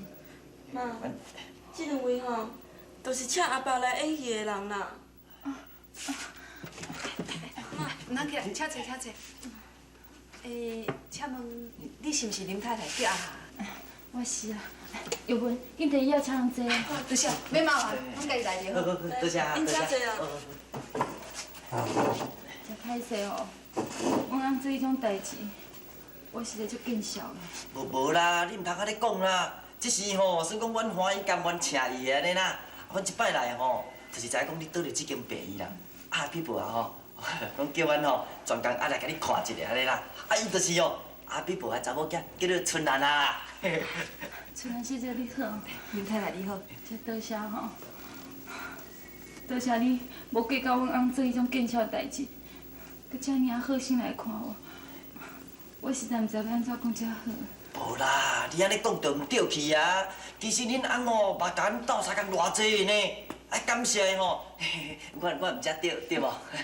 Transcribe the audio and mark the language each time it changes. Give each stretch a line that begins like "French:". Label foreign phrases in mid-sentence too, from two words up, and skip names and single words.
Min Nan Chinese: 妈，这两位吼，都是请阿爸来演戏的人啦。妈，咱起来，请坐。请问你是毋是林太太叫阿霞？我我是啊。玉文，紧摕药请人坐。多谢，免麻烦，阮家己来就好。多谢，恁遮坐啊。真歹势哦，阮翁做迄种代志，我实在足见笑的。无啦，你毋通安尼讲啦。即时吼，算讲阮欢喜甘愿请伊安尼啦。阮一摆来吼，就是知影讲你倒着即间病院啦。啊，พี่婆啊吼，讲叫阮吼专工来甲你看一下安尼啦。啊，伊就是哦， พี่婆的查某囝叫做春兰啊。春兰小姐你好，林太太你好，真多谢吼，多谢你无计较阮翁做迄种见笑代志，佮遮尔好心来看我，我实在毋知要安怎讲才好。无啦，你安尼讲就毋对去啊！其实恁翁哦，嘛甲阮斗相共偌济呢，爱感谢的吼。我毋才对无？